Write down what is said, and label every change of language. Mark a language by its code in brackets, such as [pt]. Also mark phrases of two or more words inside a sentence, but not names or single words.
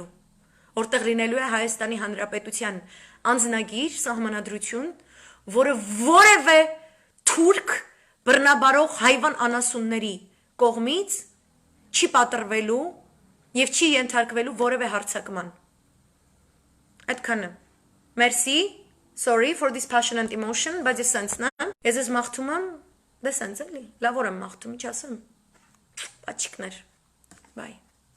[hy] որտեղ լինելու է Հայաստանի Հանրապետության անձնագիր, սահմանադրություն, որը որևէ թուրք բռնաբարող հայվան անասունների կողմից չի պատրվելու եւ չի ենթարկվելու որևէ հարձակման։ Այդքանը։ Merci, [en] sorry for this passionate emotion, [hy] բայց ես սենցն եմ, ես մաղթում եմ, դե սենց էլի, լավ որ եմ մաղթում, ինչ ասեմ, պաչիկներ, bye.